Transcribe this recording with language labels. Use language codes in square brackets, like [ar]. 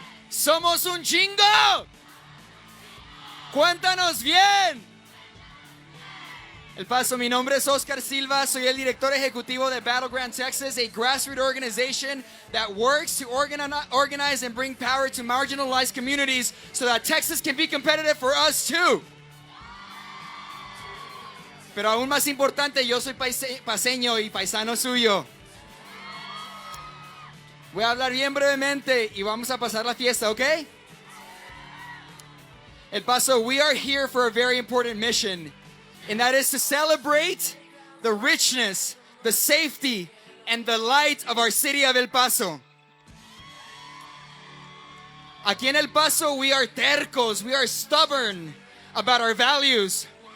[es] Somos un chingo. Cuéntanos bien. El Paso, mi nombre es Oscar Silva. Soy el director ejecutivo de Battleground Texas, [en] a grassroots organization that works to organize and bring power to marginalized communities so that Texas can be competitive for us too. [es] Pero aún más importante, yo soy paseño y paisano suyo. Voy a hablar bien brevemente y vamos a pasar la fiesta, ¿ok? [en] El Paso, we are here for a very important mission, and that is to celebrate the richness, the safety, and the light of our city of El Paso. [es] Aquí en El Paso, [en] we are tercos, we are stubborn about our values.